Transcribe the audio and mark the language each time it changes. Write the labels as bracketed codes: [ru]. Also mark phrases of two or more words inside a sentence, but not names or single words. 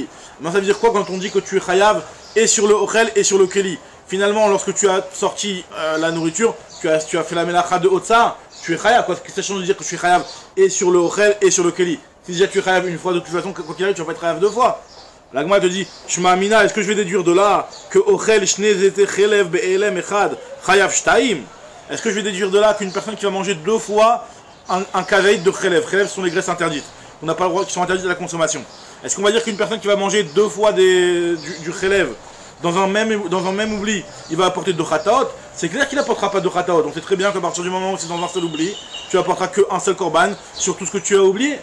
[fr] Mais ça veut dire quoi quand on dit que tu es chayav et sur le ochel et sur le keli? Finalement, lorsque tu as sorti la nourriture, tu as fait la melacha de otsa, tu es chayav. Ça change de dire que tu es chayav et sur le ochel et sur le keli. Si déjà tu es chayav une fois, de toute façon, quoi qu'il arrive, tu vas pas être chayav deux fois. La Gemara te dit, [he] שמע מינה, [fr] est-ce que je vais déduire de là que [he] אוכל שני זיתי חלב בהעלם אחד חייב שתיים? [fr] Est-ce que je vais déduire de là qu'une personne qui va manger deux fois un kazaïd de chelev? Chelev sont les graisses interdites. On n'a pas le droit, qui sont interdites à la consommation. Est-ce qu'on va dire qu'une personne qui va manger deux fois du chelev dans un même oubli, il va apporter deux khataot? C'est clair qu'il n'apportera pas deux khataot. Donc c'est très bien qu'à partir du moment où c'est dans un seul oubli, tu n'apporteras qu'un seul korban sur tout ce que tu as oublié.